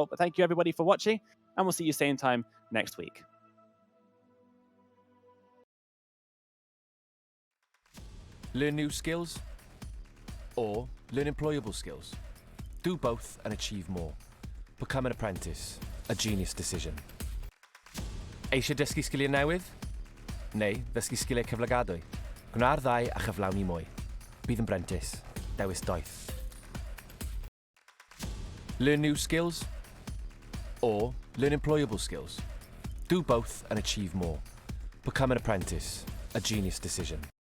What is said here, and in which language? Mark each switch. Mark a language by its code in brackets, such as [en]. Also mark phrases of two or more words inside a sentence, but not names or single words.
[en] But thank you everybody for watching, and we'll see you same time next week. Learn new skills or learn employable skills. Do both and achieve more. Become an apprentice, a genius decision. [cy] Eisiau dysgu sgiliau newydd? Neu ddysgu sgiliau cyflogadwy? Gwna'r ddau a chyflawni mwy. Bydd yn brentis, dewis doeth. [en] Learn new skills or learn employable skills. Do both and achieve more. Become an apprentice, a genius decision.